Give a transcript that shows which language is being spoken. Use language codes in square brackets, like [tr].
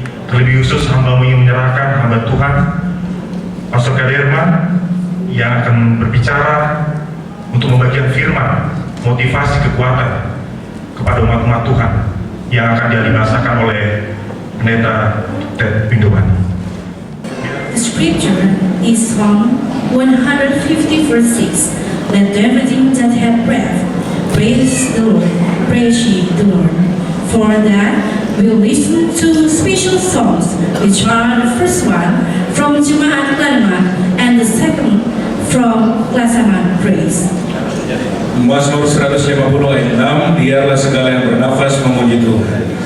[id] Terlebih khusus hamba-Mu ingin menyerahkan hamba Tuhan, Pastor Kaderman, yang akan berbicara untuk membagikan firman, motivasi, kekuatan kepada umat-umat Tuhan yang akan dialibasakan oleh Pendeta Ted Pindowani. [en] The scripture is Psalm 150 verse 6. Let everything that hath breath praise the Lord, praise ye the Lord. For that we'll listen to special songs, which are the first one from Jemaat Kalimat and the second from Klasaman Praise. [id] Mazmur 150 ayat 6, biarlah segala yang bernafas memuji Tuhan.